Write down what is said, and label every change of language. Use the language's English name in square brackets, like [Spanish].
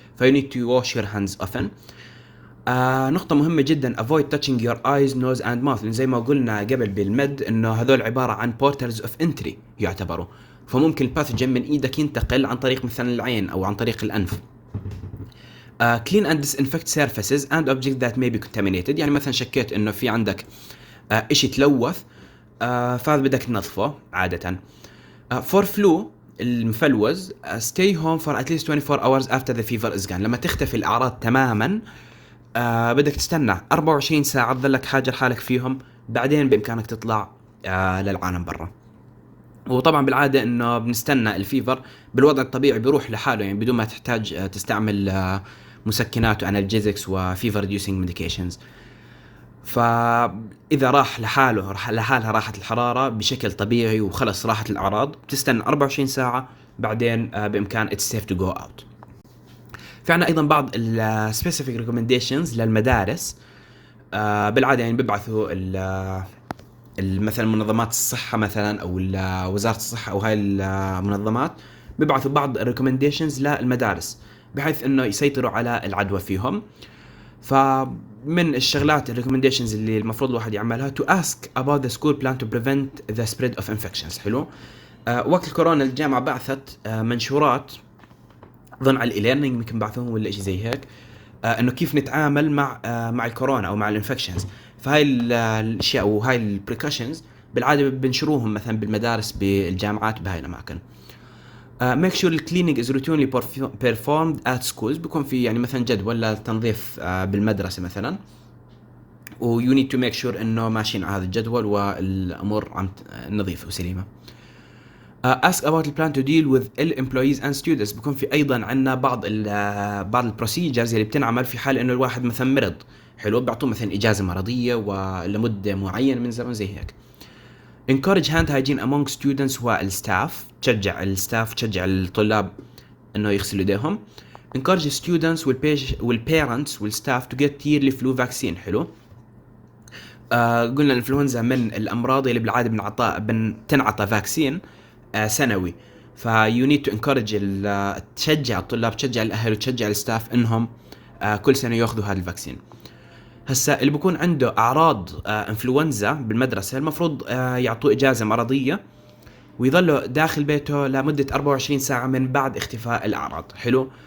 [English] ف you need to wash your hands often. [Arabic] نقطة مهمة جدا [English] avoid touching your eyes, nose and mouth. [Arabic] زي ما قلنا قبل بالمد إنه هذول عبارة عن [English] portals of entry [Arabic] يعتبروا، فممكن الباثوجين من إيدك ينتقل عن طريق مثلا العين أو عن طريق الأنف. [English] clean and disinfect surfaces and objects that may be contaminated. [Arabic] يعني مثلا شكيت إنه في عندك إشي تلوث فهذا بدك تنظفه عادة. [English] for flu [Arabic] المفلوز [English] stay home for at least 24 hours after the fever is gone. [Arabic] لما تختفي الأعراض تماما بدك تستنى 24 ساعة تظلك حاجر حالك فيهم، بعدين بإمكانك تطلع للعالم برا. وطبعا بالعادة انه بنستنى الفيفر بالوضع الطبيعي بيروح لحاله، يعني بدون ما تحتاج تستعمل مسكنات وانالجيزكس وفيفر ريديوسينج ميديكيشنز. فاذا راح لحاله لحالها راحت الحرارة بشكل طبيعي وخلص راحت الاعراض، بتستنى 24 ساعة بعدين بامكان [English] it's safe to go out. [Arabic] في عنا ايضا بعض السبيسيفيك ريكومنديشنز للمدارس. بالعادة يعني بيبعثوا مثلا منظمات الصحة مثلا او وزارة الصحة او هاي المنظمات بيبعثوا بعض الريكومنديشنز للمدارس بحيث انه يسيطروا على العدوى فيهم. فمن الشغلات الريكومنديشنز اللي المفروض الواحد يعملها [English] to ask about the school plan to prevent the spread of infections. [Arabic] حلو. وقت الكورونا الجامعة بعثت منشورات ظن على الإيليرنينج يمكن بعثوهم ولا إشي زي هيك، إنه كيف نتعامل مع الكورونا أو مع الانفكشنز. فهاي الأشياء وهاي البريكوشنز بالعادة بنشروهم مثلا بالمدارس بالجامعات بهاي الأماكن. [English] make sure the cleaning is routinely performed at schools. [Arabic] بيكون في يعني مثلا جدول للتنظيف بالمدرسة مثلا، و [English] you need to make sure [Arabic] إنه ماشيين على هذا الجدول والأمور نظيفة وسليمة. [English] ask about the plan to deal with ill employees and students. [Arabic] بيكون في أيضا عنا بعض البروسيجرز اللي بتنعمل في حال إنه الواحد مثلا مرض. حلو، بيعطوه مثلا إجازة مرضية ولمدة معينة من زمن زي هيك. [English] encourage hand hygiene among students والstaff. [Arabic] تشجع الستاف تشجع الطلاب إنه يغسلوا يديهم. [English] encourage students والparents والstaff to get yearly flu vaccine. [Arabic] حلو. قلنا الانفلونزا من الأمراض اللي بالعادة بتنعطى فاكسين سنوي. [English] you need to encourage [Arabic] تشجع الطلاب تشجع الأهل وتشجع الستاف إنهم كل سنة يأخذوا هذا الفاكسين. هسا اللي بيكون عنده أعراض انفلونزا بالمدرسة المفروض يعطوه إجازة مرضية ويظلوا داخل بيته لمدة 24 ساعة من بعد اختفاء الأعراض. حلو.